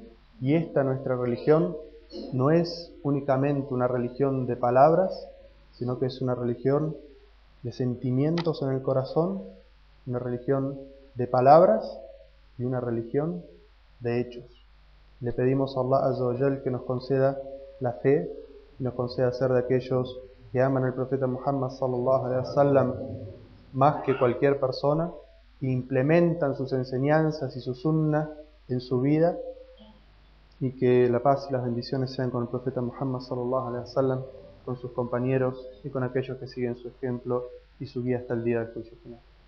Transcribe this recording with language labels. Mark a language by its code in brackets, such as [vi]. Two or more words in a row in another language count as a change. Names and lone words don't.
[es] Y esta nuestra religión no es únicamente una religión de palabras, sino que es una religión de sentimientos en el corazón, una religión de palabras y una religión de hechos. Le pedimos a [ar] الله عز وجل [es] que nos conceda la fe y nos conceda ser de aquellos que aman al profeta Muhammad [ar] صلى الله عليه وسلم [es] más que cualquier persona e implementan sus enseñanzas y su sunnah en su vida, y que la paz y las bendiciones sean con el profeta Muhammad [ar] صلى الله عليه وسلم, [es] con sus compañeros y con aquellos que siguen su ejemplo y su guía hasta el día del juicio final.